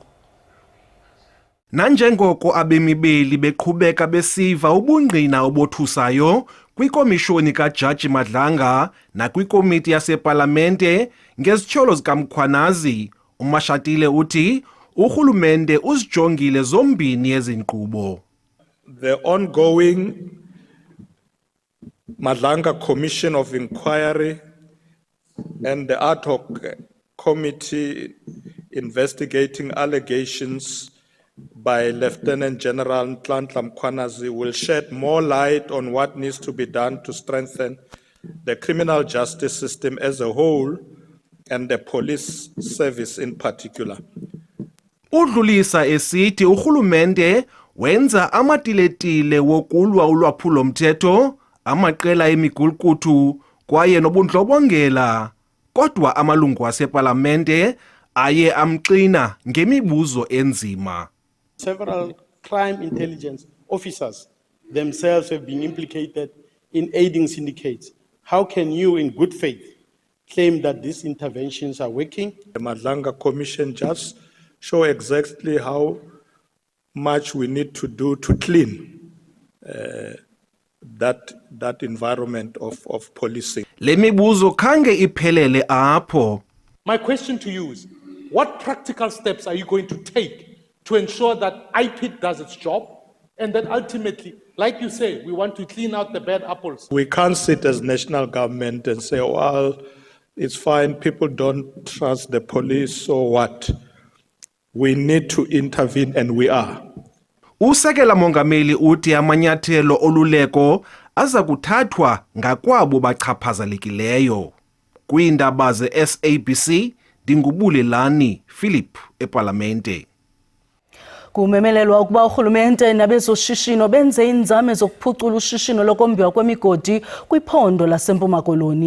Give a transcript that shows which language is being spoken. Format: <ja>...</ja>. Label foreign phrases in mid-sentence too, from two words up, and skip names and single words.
<xh>Nanjengoko abemibeli beqhubeka besiva ubungqina obothusayo kwikomishoni kaJaji Madlanga nakwikomiti yasepalamente ngezityholo zikaMkhwanazi, uMashatile uthi urhulumente uzijongile zombini ezinkqubo.</xh> <en>The ongoing Madlanga Commission of Inquiry and the ad hoc committee investigating allegations by Lieutenant General Nhlanhla Mkhwanazi will shed more light on what needs to be done to strengthen the criminal justice system as a whole and the police service in particular.</en> <xh>Udlulisa esithi urhulumente wenza amatiletile wokulwa ulwaphulo-mthetho, amaqela emigulkutu kwaye nobundlobongela, kodwa amalungu asepalamente aye amxina ngemibuzo enzima.</xh> <en>Several crime intelligence officers themselves have been implicated in aiding syndicates. How can you, in good faith, claim that these interventions are working? The Madlanga Commission just show exactly how much we need to do to clean that environment of policing.</en> <xh>Le mibuzo khange iphelele apho.</xh> <en>My question to you is, what practical steps are you going to take to ensure that IPID does its job, and that ultimately, like you say, we want to clean out the bad apples? We can't sit as national government and say, well, it's fine, people don't trust the police, so what? We need to intervene, and we are.</en> <xh>Usekela Mongameli uthi amanyathelo oluleko aza kuthathwa ngakwabo bachaphazelekileyo. Kwiindaba ze-SABC, Dingubulelani Philip eParlamente. Kumemelelwa ukuba urhulumente nabezoshishino benze inzame zokuphucula ushishino lokombiwa kwemigodi kwiphondo laseMpuma Koloni.</xh>